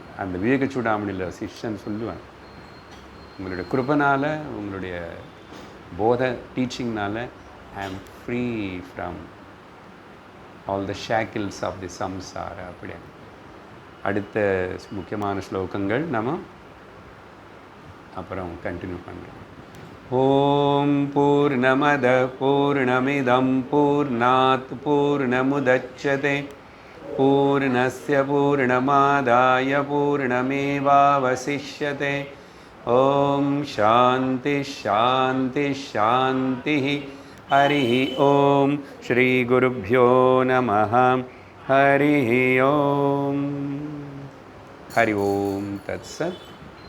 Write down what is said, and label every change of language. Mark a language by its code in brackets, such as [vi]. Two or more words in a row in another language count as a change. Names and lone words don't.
[ta] அந்த விவேக சூடாமணியில் சிஷ்யன் சொல்லுவான், உங்களுடைய கிருபனால் உங்களுடைய போத டீச்சிங்னால் [en] I am free from all the shackles of the samsara. [ta] அப்படி அடுத்த முக்கியமான ஸ்லோகங்கள் நம்ம அப்புறம் கண்டினியூ பண்ணுறோம். [sa] ओम् पूर्णमदः पूर्णमिदं पूर्णात् पूर्णमुदच्यते पूर्णस्य पूर्णमादाय पूर्णमेवावशिष्यते. ओम् शान्तिः शान्तिः शान्तिः. हरिः ओम् श्री गुरुभ्यो नमः. हरिः ओम्। हरिः ओम् तत्सत्.